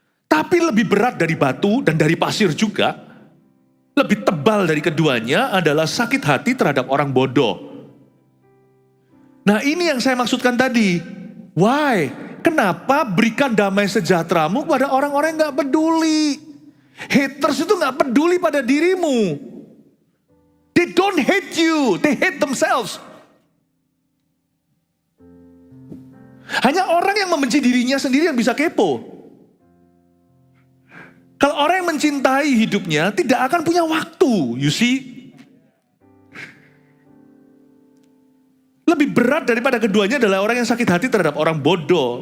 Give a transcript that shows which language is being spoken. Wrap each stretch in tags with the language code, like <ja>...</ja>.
<id>Tapi lebih berat dari batu dan dari pasir juga, lebih tebal dari keduanya adalah sakit hati terhadap orang bodoh. Nah ini yang saya maksudkan tadi.</id> <en>Why?</en> <id>Kenapa berikan damai sejahteramu kepada orang-orang yang gak peduli? Haters itu gak peduli pada dirimu.</id> <en>They don't hate you, they hate themselves.</en> <id>Hanya orang yang membenci dirinya sendiri yang bisa kepo. Kalau orang yang mencintai hidupnya tidak akan punya waktu,</id> <en>you see.</en> <id>Lebih berat daripada keduanya adalah orang yang sakit hati terhadap orang bodoh.</id>